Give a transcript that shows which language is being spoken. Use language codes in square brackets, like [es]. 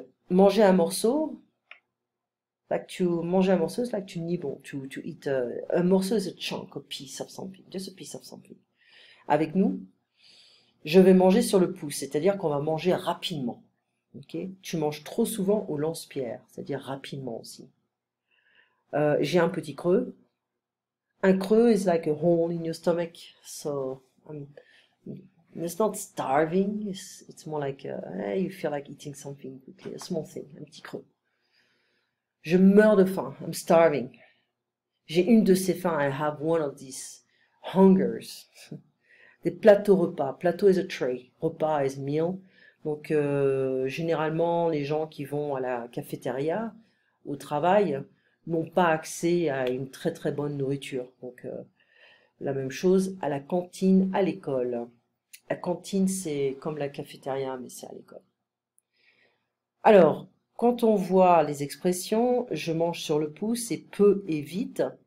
[fr] Manger un morceau, manger un morceau, c'est [en] like to nibble, to eat a morceau is a chunk, a piece of something, just a piece of something. [fr] Avec nous, je vais manger sur le pouce, c'est-à-dire qu'on va manger rapidement. Ok? Tu manges trop souvent au lance-pierre, c'est-à-dire rapidement aussi. J'ai un petit creux. [en] Un creux is like a hole in your stomach, so it's not starving. It's more like you feel like eating something quickly, a small thing, [fr] un petit creux. Je meurs de faim. [en] I'm starving. [fr] J'ai une de ces faims. [en] I have one of these hungers. [fr] Des plateaux repas. [en] Plateau is a tray. Repas is meal. [fr] Donc, généralement, les gens qui vont à la cafétéria, au travail, n'ont pas accès à une très très bonne nourriture. Donc, la même chose à la cantine, à l'école. La cantine, c'est comme la cafétéria, mais c'est à l'école. Alors, quand on voit les expressions, je mange sur le pouce, c'est peu et vite.